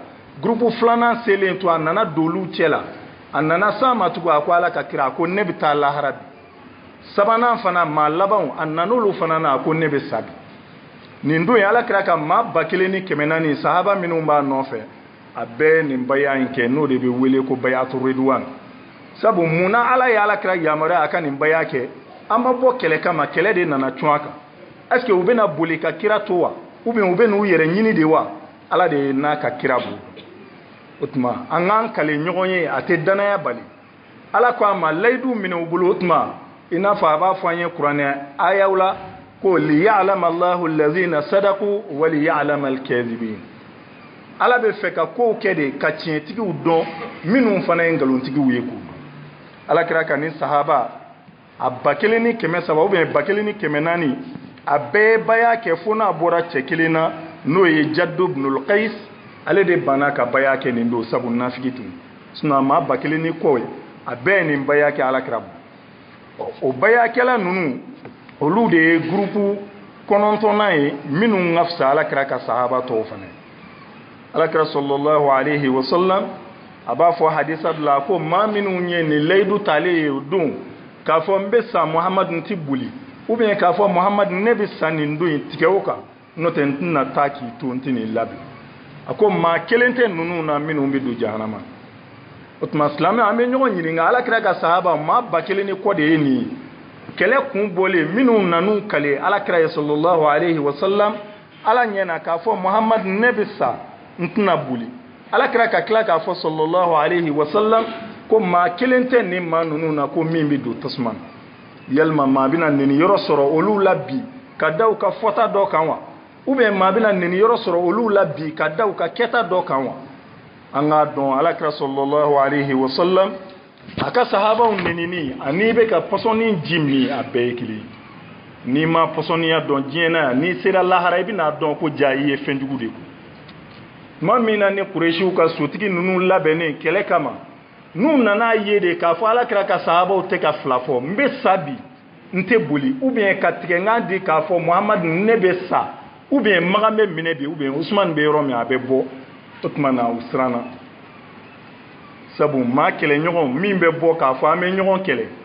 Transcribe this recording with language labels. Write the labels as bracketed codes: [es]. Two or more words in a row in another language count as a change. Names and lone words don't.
[bm] groupe 2 selen tun a nana don olu cɛ la a nana s'a ma tugun a ko ala ka kira a ko ne bɛ taa lahara bi 3nan fana maa labanw a nan'olu fana na a ko ne bɛ sa bi nin don ala kira ka maa 1400 sahaba minnu b'a nɔfɛ a bɛɛ nin baya in kɛ n'o de bɛ wele ko [ar] بيعة الرضوان [bm] sabu munna ala ye ala kira yamaruya a ka nin baya kɛ an ma bɔ kɛlɛ kama kɛlɛ de nana tun a kan [fr] est ce que [bm] u bɛna boli ka kira to wa [fr] ou bien [bm] u bɛ n'u yɛrɛ ɲini de wa ala de n'a ka kira bolo o tuma an k'an kale ɲɔgɔn ye a tɛ danaya bali ala ko a ma layidu minɛ u bolo o tuma i n'a fɔ a b'a fɔ an ye kuranɛ ayaw la ko [ar] ليعلم الله الذين صدقوا وليعلم الكاذبين [bm] ala bɛ fɛ ka kow kɛ de ka tiɲɛtigiw dɔn minnu fana ye nkalontigiw ye k'u dɔn ala kira ka ni sahaba a 1300 [fr] ou bien [bm] 1400 a bɛɛ baya kɛ fo n'a bɔra cɛ kelen na n'o ye Jaddu ibnul Qais ale de banna ka baya kɛ nin don sabu nafigi tun sinon maa 1000 kɔ a bɛɛ nin baya kɛ ala kira o baya kɛla ninnu olu de ye groupe 9nan ye minnu ka fisa ala kira ka sahaba tɔw fana ala kira [ar] صلى الله عليه وسلم [bm] a b'a fɔ hadisa dɔ la ko maa minnu ye nin layidu talen ye o don k'a fɔ n bɛ sa Muhamadu n tɛ boli [fr] ou bien [bm] k'a fɔ Muhamadu ne bɛ sa nin don in tigɛ o kan n'o tɛ n tɛna taa k'i to n tɛ nin labɛn a ko maa kelen tɛ ninnu na minnu bɛ don jahanama o tuma silamɛ an bɛ ɲɔgɔn ɲininka ala kira ka sahaba maa 1000 ni kɔ de ye nin ye kɛlɛ kun bɔlen minnu nanu kale ala kira ye [ar] صلى الله عليه وسلم [bm] ala ɲɛna k'a fɔ Muhamadu ne bɛ sa n tɛna boli ala kira ka tila k'a fɔ [ar] صلى الله عليه وسلم [bm] ko maa kelen tɛ nin maa ninnu na ko min bɛ don tasuma na yalima maa bɛna nin yɔrɔ sɔrɔ olu la bi ka da u ka fɔta dɔ kan wa [fr] ou bien [bm] maa bɛna nin yɔrɔ sɔrɔ olu la bi ka da u ka kɛta dɔ kan wa an k'a dɔn ala kira [ar] صلى الله عليه وسلم [bm] a ka sahabaw nenini ani bɛ ka pɔsɔni ji min a bɛɛ ye kelen n'i ma pɔsɔniya dɔn diɲɛ na yan n'i sera lahara i bɛna dɔn ko ja i ye fɛnjugu de ko tuma min na ni Kuresiw ka sotigi ninnu labɛnnen kɛlɛ kama n'u nana ye de k'a fɔ ala kira ka sahabaw tɛ ka fila fɔ n bɛ sa bi n tɛ boli [fr] ou bien [bm] ka tigɛnkan di k'a fɔ Muhamadu ne bɛ sa [fr] ou bien [bm] magan bɛ minɛ bi [fr] ou bien [bm] Usmani bɛ yɔrɔ min a bɛ bɔ o tuma na u siranna sabu maa kɛlɛɲɔgɔn min bɛ bɔ k'a fɔ an bɛ ɲɔgɔn kɛlɛ